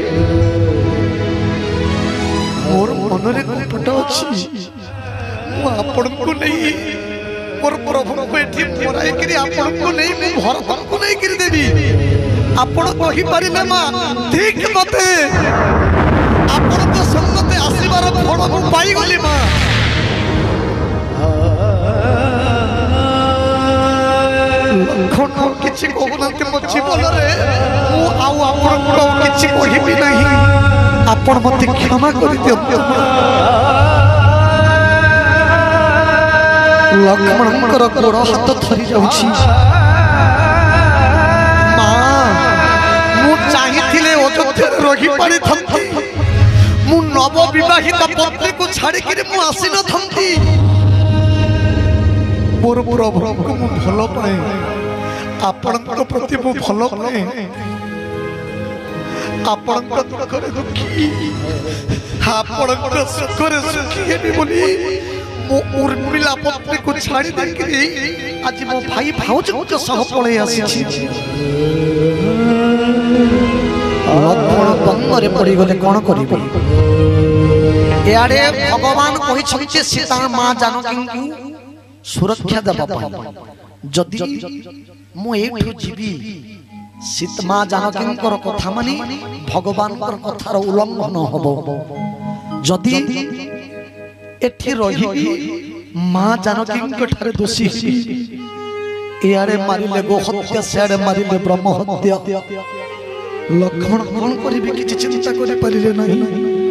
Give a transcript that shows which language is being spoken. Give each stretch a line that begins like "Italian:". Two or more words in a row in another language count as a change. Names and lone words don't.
Odia: ମୋର ମନ ରେ କପଟ ଅଛି ମୁଁ ଆପଣ କୁ ନାହିଁ ମୋର ପ୍ରଭୁ କୁ ଏଠି ମୋରାଇ କରି ଆପଣ କୁ ନାହିଁ ମୁଁ ଭରତ କୁ ନାହିଁ କରି ଦେବି ଆପଣ କହି ପାରିଲେ ମା ଠିକ୍ ମତେ ଆପଣ ତ ସଙ୍ଗତେ ଆସିବାର ଫଳ ମୁଁ ପାଇ ଗଲି ମା ଲଖନ କିଛି କହୁନ୍ତେ ମୋ ଜୀବନ ରେ ମୁଁ ଆଉ ଆପଣ କୁ କିଛି କହିବି ନାହିଁ ଆପଣ ମତେ କ୍ଷମା କରି ଦିଅନ୍ତୁ ଲକ୍ଷ୍ମଣଙ୍କର ଗୋଡ଼ ହାତ ଧରି ଯାଉଛି ମା ମୁଁ ଚାହିଁଥିଲେ ଅଯୋଧ୍ୟା ରହି ପାରିଥାନ୍ତି ମୁଁ ନବ ବିବାହିତ ପତ୍ନୀ କୁ ଛାଡ଼ି କେ ମୁଁ ଆସି ନ ଥାନ୍ତି ମୋର ପ୍ରଭୁ କୁ ମୁଁ ଭଲ ପାଏ ଆପଣ କୁ ପ୍ରତି ମୁଁ ଭଲ ପାଏ ଆପଣ କୁ ଦୁଃଖ ରେ ଦୁଃଖୀ ଆପଣ କୁ ସୁଖ ରେ ସୁଖୀ ହେବି ବୋଲି ମୋ ଉର୍ମିଳା ପତ୍ନୀ କୁ ଛାଡ଼ି ଦେଇ କେ ଆଜି ମୋ ଭାଇ ଭାଉଜ କେ ସହ ପଛେ ଆସିଛି ଲକ୍ଷ୍ମଣ ବଙ୍ଗରେ ପଡ଼ି ଗଲେ କଣ କରିବେ ଏଆଡ଼େ ଭଗବାନ କହୁଛନ୍ତି ସୀତା ମା ଜାନକୀ କୁ ସୁରକ୍ଷା ଦେବା ପାଇଁ ଯଦି ମୁଁ ଏଠୁ ଯିବି ସୀତା ମା ଜାନକୀ ଙ୍କ କଥା ମାନି ଭଗବାନ ଙ୍କ କଥାର ଉଲ୍ଲଂଘନ ହେବ ଯଦି ଏଠି ରହି ମା ଜାନକୀ ଠାରେ ଦୋଷୀ ଏଆଡ଼େ ମାରିଲେ ଗୋ ହତ୍ୟା ସେଆଡ଼େ ମାରିଲେ ବ୍ରହ୍ମ ହତ୍ୟା ଲକ୍ଷ୍ମଣ କଣ କରିବେ କିଛି ଚିନ୍ତା କରି ପାରିଲେ ନାହିଁ